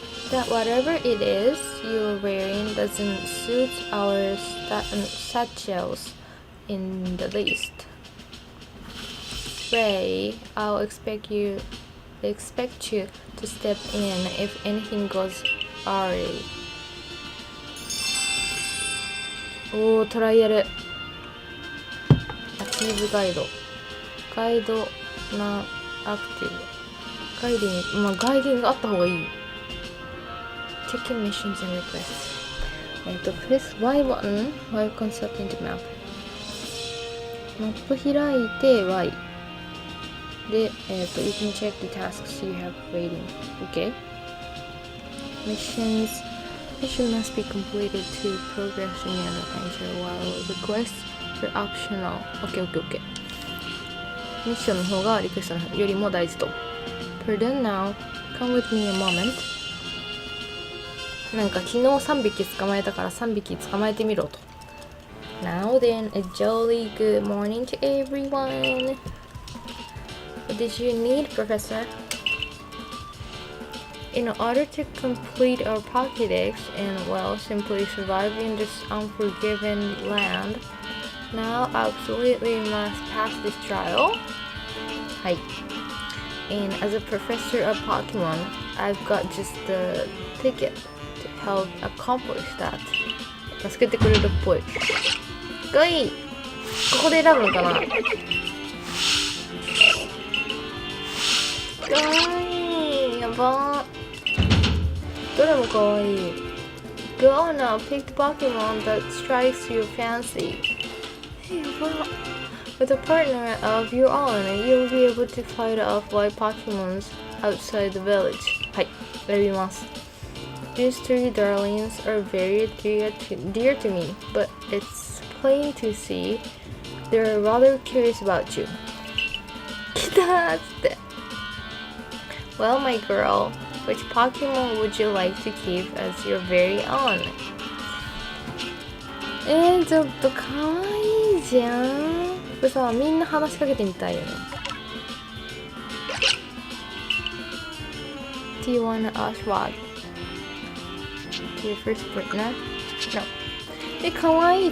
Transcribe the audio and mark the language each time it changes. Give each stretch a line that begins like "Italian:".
English: That whatever it is you're wearing doesn't suit our satchels in the least. Ray, I'll expect you to step in if anything goes awry.
Japanese: おー、トライアル。アチーブガイドなアクティブ。ガイディング、ガイディングがあった方がいい。
English: Checking missions and requests. Press Y button while consulting the map.
Japanese: マップ開いて Y で、
English: you can check the tasks you have waiting. Okay. Mission must be completed to progress in an adventure while requests are optional. Okay.
Japanese: ミッションの方がリクエストのよりも大事と。
English: Pardon now. Come with me a moment.
Japanese: なんか昨日3匹捕まえたから3匹捕まえてみろと。
English: Now then, a jolly good morning to everyone. What did you need, Professor? In order to complete our Pokédex and, well, simply survive in this unforgiving land, now absolutely must pass this trial.
Japanese: はい。
English: And as a professor of Pokemon, I've got just the ticket to help accomplish that.
Japanese: 助けてくれるっぽい。がいい。ここで選ぶのかな。かわいい。やばー。どれもかわいい。
English: Go now, pick the Pokemon that strikes your fancy.
Japanese: やばー。
English: With a partner of your own, you'll be able to fight off wild Pokemons outside the village.
Japanese: はい、選びます。
English: These three darlings are very dear to me, but it's plain to see they're rather curious about you.
Japanese: 来たーっつって。
English: Well, my girl, which Pokemon would you like to keep as your very own?
Japanese: ちょっとかわいいじゃん。これさ、みんな話しかけてみたいよね。
English: Do you wanna Oshawott? Your first partner? No.
Japanese: かわいい。